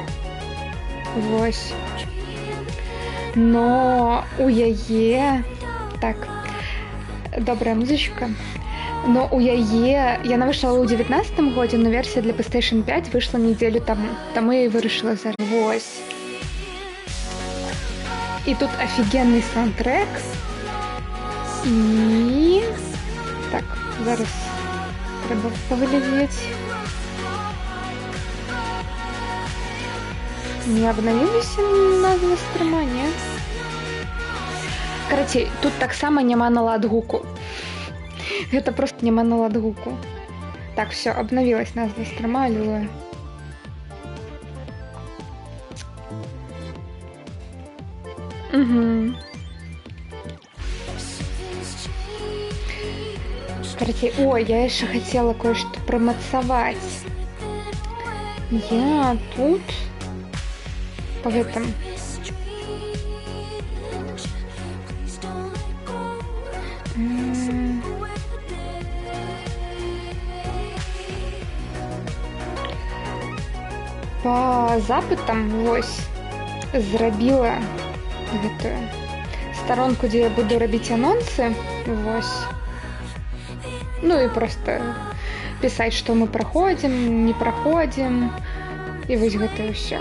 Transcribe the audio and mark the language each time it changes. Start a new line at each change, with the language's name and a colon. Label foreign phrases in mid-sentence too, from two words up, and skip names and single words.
Belarusian: Вось. Но у яе... Так. Добрая музычка. Но у яе... Яна выйшла ў 19-м годзе, но версія для PlayStation 5 выйшла недзелю таму. Таму я і вырашыла зараз. Вось. І тут офігенний саундтрек. І... Так, зараз треба паглядзець. Не абнавілася назва стрыма, не? Карацей, тут таксама няма наладгуку. Гэта просто няма наладгуку. Так,
Russian: все, обновилась назва стрыма, аллилуйя. Угу. Короче, ой, я еще хотела кое-что промоцовать. Я тут по этом...
Belarusian: По запытам вось зрабіла гэтую старонку, дзе я буду рабіць анонсы, вось. Ну і просто пісаць, што мы праходзім, не праходзім, і вось гэта ўсё.